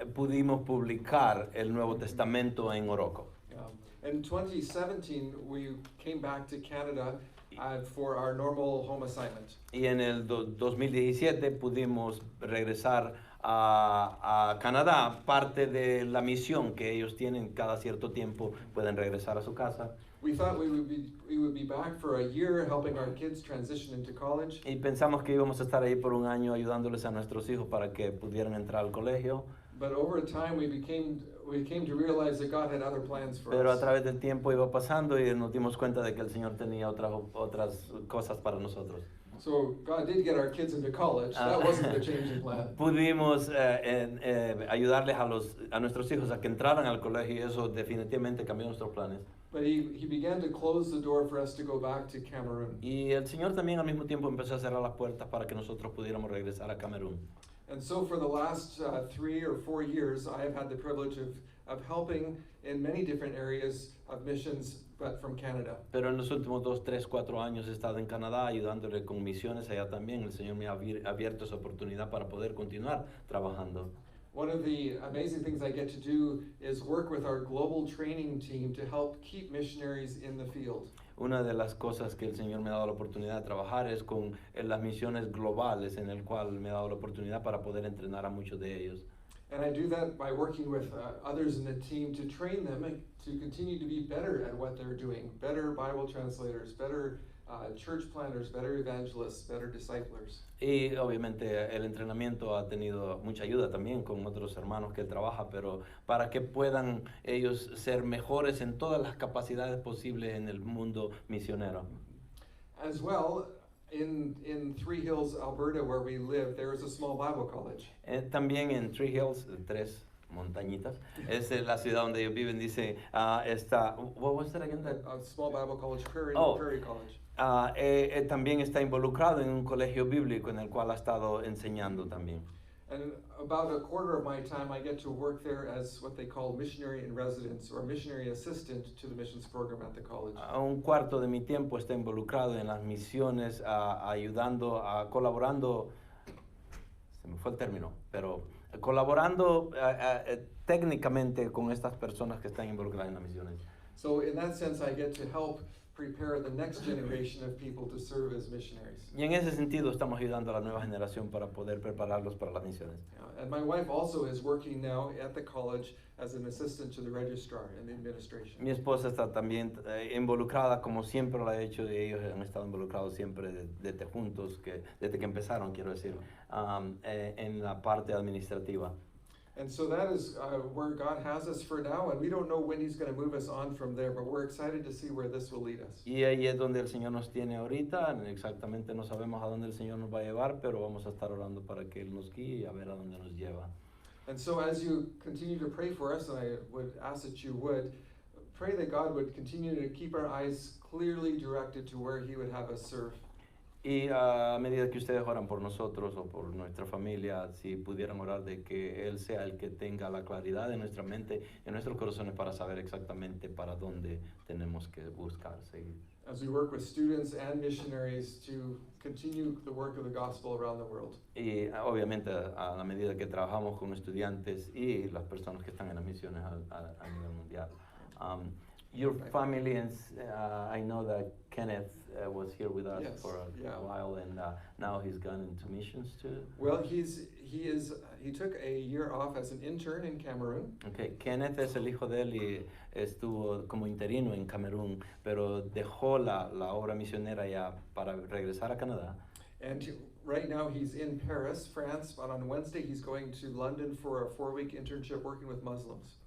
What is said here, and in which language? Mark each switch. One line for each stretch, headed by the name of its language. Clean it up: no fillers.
Spanish: pudimos publicar el Nuevo Testamento en Oroko.
English: In 2017, we came back to Canada for our normal home assignment.
Spanish: Y en el 2017 pudimos regresar a Canadá, parte de la misión que ellos tienen cada cierto tiempo, pueden regresar a su casa.
English: We thought we would be back for a year helping our kids transition into college.
Spanish: Y pensamos que íbamos a estar ahí por un año ayudándoles a nuestros hijos para que pudieran entrar al colegio.
English: But over time we came to realize that God had other plans for
Spanish: Pero a
English: us.
Spanish: través del tiempo iba pasando y nos dimos cuenta de que el Señor tenía otras cosas para nosotros.
English: So God did get our kids into college. That wasn't the change in plan.
Spanish: Pudimos ayudarles a nuestros hijos a que entraran al colegio y eso definitivamente cambió nuestros planes.
English: But he began to close the door for us to go back to Cameroon.
Spanish: Y el Señor también al mismo tiempo empezó a cerrar las puertas para que nosotros pudiéramos regresar a Camerún.
English: And so for the last 3 or 4 years, I have had the privilege of helping in many different areas of missions, but from Canada.
Spanish: Pero en los últimos 2, 3, 4 años he estado en Canadá ayudándole con misiones allá también. El Señor me ha abierto esa oportunidad para poder continuar trabajando.
English: One of the amazing things I get to do is work with our global training team to help keep missionaries in the field.
Spanish: Una de las cosas que el Señor me ha dado la oportunidad de trabajar es con las misiones globales, en el cual me ha dado la oportunidad para poder entrenar a muchos de ellos.
English: And I do that by working with others in the team to train them to continue to be better at what they're doing. Better Bible translators, better church planners, better evangelists, better disciplers.
Spanish: Y obviamente el entrenamiento ha tenido mucha ayuda también con otros hermanos que él trabaja, pero para que puedan ellos ser mejores en todas las capacidades posibles en el mundo misionero.
English: As well, in Three Hills, Alberta, where we live, there is a small Bible college.
Spanish: También en Three Hills, 3 montañitas, es la ciudad donde ellos viven, dice, está,
English: what was that again? A small Bible college, Prairie College.
Spanish: También está involucrado en un colegio bíblico en el cual ha estado enseñando también.
English: And about a quarter of my time I get to work there as what they call missionary in residence or missionary assistant to the missions program at the college.
Spanish: Un cuarto de mi tiempo está involucrado en las misiones, ayudando, colaborando, se me fue el término, pero colaborando técnicamente con estas personas que están involucradas en las misiones.
English: So in that sense I get to help prepare the next generation of people to serve as missionaries.
Spanish: Y en ese sentido estamos ayudando a la nueva generación para poder prepararlos para las misiones.
English: And my wife also is working now at the college as an assistant to the registrar in the administration.
Spanish: Mi esposa está también involucrada, como siempre lo ha hecho, y ellos han estado involucrados siempre desde juntos, desde que empezaron, quiero decir, en la parte administrativa.
English: And so that is where God has us for now, and we don't know when He's going to move us on from there, but we're excited to see where this will lead us.
Spanish: Y ahí es donde el Señor nos tiene ahorita. Exactamente no sabemos a dónde el Señor nos va a llevar, pero vamos a estar orando para que Él nos guíe y a ver a dónde nos lleva.
English: And so as you continue to pray for us, and I would ask that you would, pray that God would continue to keep our eyes clearly directed to where He would have us serve.
Spanish: Y a medida que ustedes oran por nosotros o por nuestra familia, si pudieran orar de que Él sea el que tenga la claridad en nuestra mente, en nuestros corazones, para saber exactamente para dónde tenemos que buscar, seguir.
English: As we work with students and missionaries to continue the work of the gospel around the world.
Spanish: Y obviamente a la medida que trabajamos con estudiantes y las personas que están en las misiones a nivel mundial.
English: Your family, and I know that Kenneth was here with us Yes, for a while, and now he's gone into missions too. Well, he took a year off as an intern in Cameroon.
Spanish: Okay, Kenneth es el hijo de él y estuvo como interino en Camerún, pero dejó la obra misionera ya para regresar a Canadá.
English: And right now he's in Paris, France, but on Wednesday he's going to London for a 4-week internship working with Muslims.